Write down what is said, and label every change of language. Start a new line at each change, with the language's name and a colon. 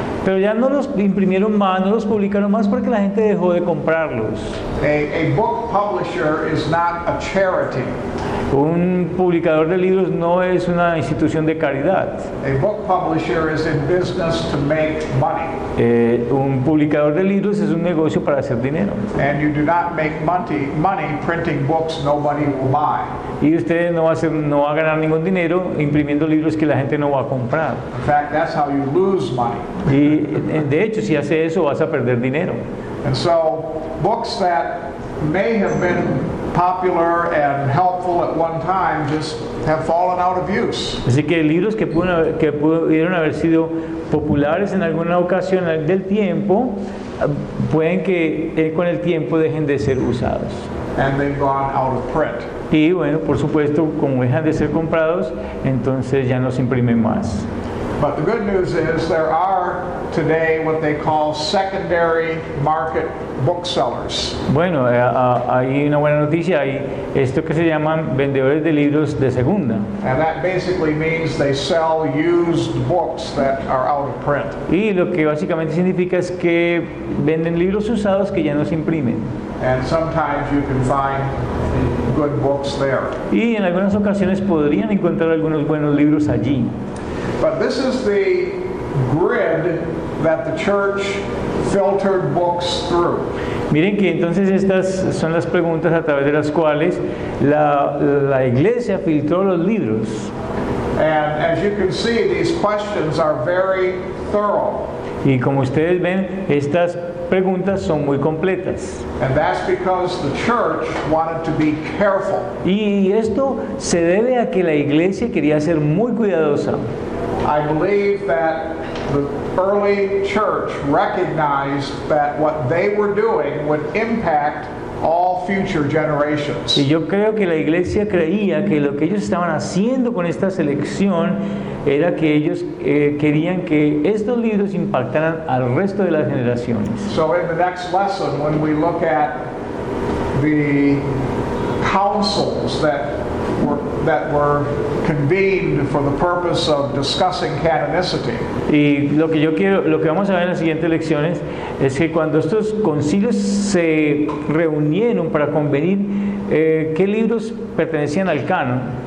Spanish: pero ya no los imprimieron más, no los publicaron más porque la gente dejó de comprarlos.
English: A book publisher is not a charity.
Spanish: Un publicador de libros no es una institución de caridad.
English: A book publisher is in business to make money.
Spanish: Un publicador de libros es un negocio para hacer dinero.
English: And you do not make money printing books nobody will buy.
Spanish: Y usted no va a ganar ningún dinero imprimiendo libros que la gente no va a comprar.
English: In fact, that's how you lose money.
Spanish: Y de hecho, si hace eso, vas a perder dinero.
English: And so, books that may have been popular and helpful at one time just have fallen out of use.
Spanish: Así que libros que pudieron haber sido populares en alguna ocasión del tiempo, pueden que con el tiempo dejen de ser usados.
English: And they've gone out of print.
Spanish: Y bueno, por supuesto, como dejan de ser comprados, entonces ya no se imprimen más.
English: But the good news is there are today what they call secondary market booksellers.
Spanish: Bueno, hay una buena noticia, hay esto que se llaman vendedores de libros de segunda.
English: And that basically means they sell used books that are out of print.
Spanish: Y lo que básicamente significa es que venden libros usados que ya no se imprimen.
English: And sometimes you can find good books there.
Spanish: Y en algunas ocasiones podrían encontrar algunos buenos libros allí.
English: But this is the grid that the church filtered books through.
Spanish: Miren que entonces estas son las preguntas a través de las cuales la iglesia filtró los libros.
English: And as you can see, these questions are very thorough.
Spanish: Y como ustedes ven, estas preguntas son muy completas.
English: And that's because the church wanted to be careful.
Spanish: Y esto se debe a que la iglesia quería ser muy cuidadosa.
English: I believe that the early church recognized that what they were doing would impact all future generations.
Spanish: Y yo creo que la iglesia creía que lo que ellos estaban haciendo con esta selección era que ellos querían que estos libros impactaran al resto de las generaciones.
English: So in the next lesson, when we look at the councils that were convened for the purpose of discussing canonicity,
Spanish: Y lo que vamos a ver en las siguientes lecciones es que cuando estos concilios se reunieron para convenir qué libros pertenecían al canon.